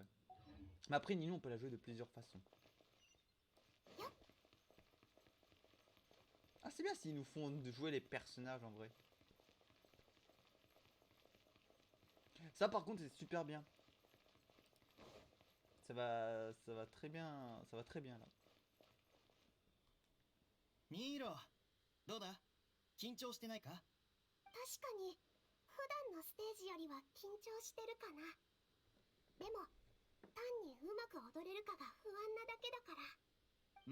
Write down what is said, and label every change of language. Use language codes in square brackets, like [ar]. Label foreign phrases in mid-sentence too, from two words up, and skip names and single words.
[fr] Mais après Nilou on peut la jouer de plusieurs façons. Ah c'est bien s'ils nous font jouer les personnages en vrai. Ça par contre c'est super bien. Ça va très bien, ça va très bien là. [ja] ニーロ、どうだ？緊張してないか？確かに普段のステージよりは緊張してるかな。でも単にうまく踊れるかが不安なだけだから。